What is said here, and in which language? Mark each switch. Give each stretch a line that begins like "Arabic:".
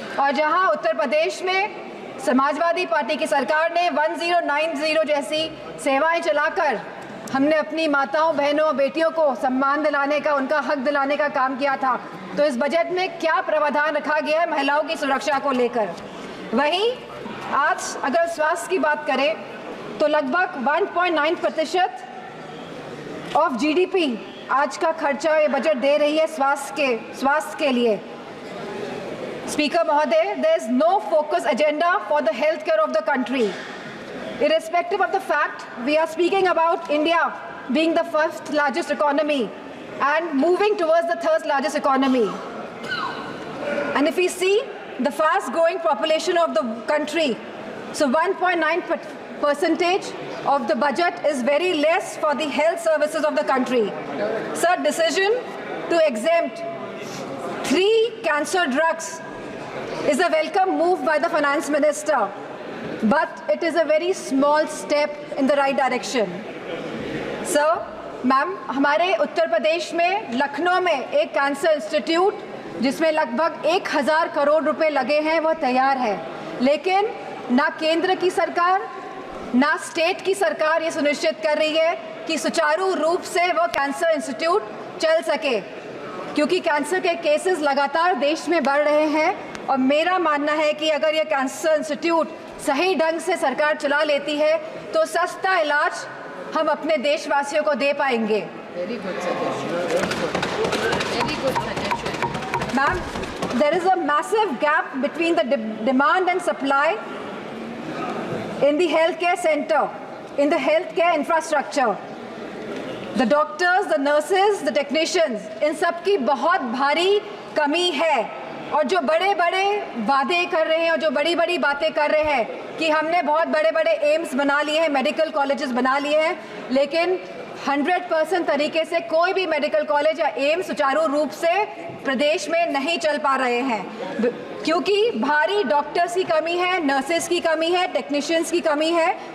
Hindi: और जहां उत्तर प्रदेश में समाजवादी पार्टी की सरकार ने 1090 जैसी सेवाएं चलाकर हमने अपनी माताओं, बहनों, बेटियों को सम्मान दिलाने का, उनका हक दिलाने का काम किया था, तो इस बजट में क्या प्रावधान रखा गया है महिलाओं की सुरक्षा को लेकर। वहीं आज अगर स्वास्थ्य की बात करें तो लगभग 1.9% ऑफ जीडीपी आज का खर्चा ये बजट दे रही है स्वास्थ्य के लिए। स्पीकर महोदय,
English: there is no focus agenda for the healthcare of the country. Irrespective of the fact we are speaking about India being the 1st largest economy and moving towards the 3rd largest economy. And if we see the fast growing population of the country, so 1.9% of the budget is very less for the health services of the country. Sir, decision to exempt 3 cancer drugs is a welcome move by the finance minister, but it is a very small step in the right direction.
Hindi: Sir, ma'am, हमारे उत्तर प्रदेश में लखनऊ में एक cancer institute जिसमें लगभग 1000 करोड़ रुपए लगे हैं, वह तैयार है, लेकिन ना केंद्र की सरकार ना स्टेट की सरकार ये सुनिश्चित कर रही है कि सुचारू रूप से वो कैंसर इंस्टीट्यूट चल सके, क्योंकि कैंसर के केसेस लगातार देश में बढ़ रहे हैं। और मेरा मानना है कि अगर ये कैंसर इंस्टीट्यूट सही ढंग से सरकार चला लेती है तो सस्ता इलाज हम अपने देशवासियों को दे पाएंगे।
English: Very good suggestion. Very good suggestion. Ma'am, there is a massive gap between the demand and supply in the healthcare center, in the healthcare infrastructure. The doctors, the nurses, the technicians,
Hindi: इन सब की बहुत भारी कमी है। और जो बड़े बड़े वादे कर रहे हैं और जो बड़ी बड़ी बातें कर रहे हैं कि हमने बहुत बड़े बड़े एम्स बना लिए हैं, मेडिकल कॉलेजेस बना लिए हैं, लेकिन 100% तरीके से कोई भी मेडिकल कॉलेज या एम्स सुचारू रूप से प्रदेश में नहीं चल पा रहे हैं, क्योंकि भारी डॉक्टर्स की कमी है, नर्सेस की कमी है, टेक्नीशियंस की कमी है।